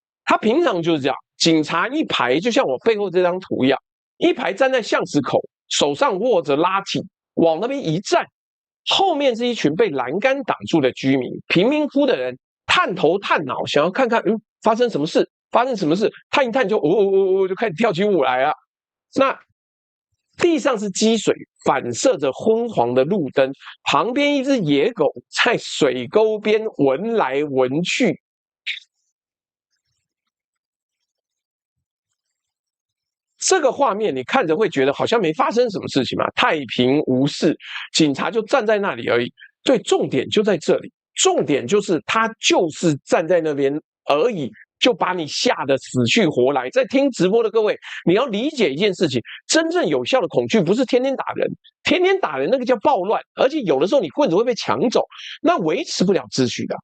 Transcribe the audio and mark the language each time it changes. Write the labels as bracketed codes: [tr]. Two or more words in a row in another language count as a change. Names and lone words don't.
[zh] 它平常就是這樣，警察一排，就像我背後這張圖一樣，一排站在巷子口，手上握着拉提，往那邊一站，後面是一群被欄杆擋住的居民，貧民窟的人探頭探腦，想要看看，發生什麼事。發生什麼事？探一探就就開始跳起舞來了。那地上是積水，反射着昏黃的路燈，旁邊一隻野狗在水溝邊聞來聞去。這個畫面你看着會覺得好像沒發生什麼事情嘛，太平無事，警察就站在那裡而已。對，重點就在這裡，重點就是他就是站在那邊而已。就把你嚇得死去活來。在聽直播的各位，你要理解一件事情：真正有效的恐懼不是天天打人，天天打人那個叫暴亂，而且有的時候你棍子會被搶走，那維持不了秩序的。